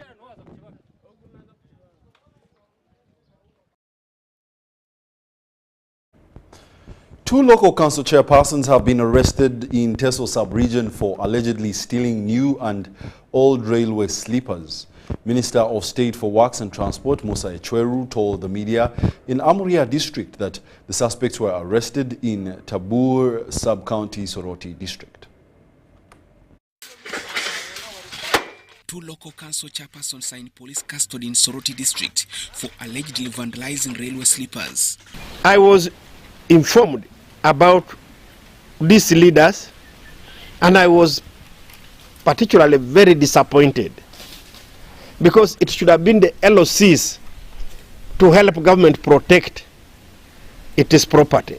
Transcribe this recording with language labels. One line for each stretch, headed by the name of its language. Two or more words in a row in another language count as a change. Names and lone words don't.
English: Two local council chairpersons have been arrested in Teso sub-region for allegedly stealing new and old railway sleepers. Minister of State for Works and Transport, Musa Echweru, told the media in Amuria district that the suspects were arrested in Tabur sub-county Soroti district. Two local council chairpersons are in police custody in Soroti district for allegedly vandalizing railway sleepers. I was informed about these leaders and I was particularly very disappointed, because it should have been the LOCs to help government protect its property.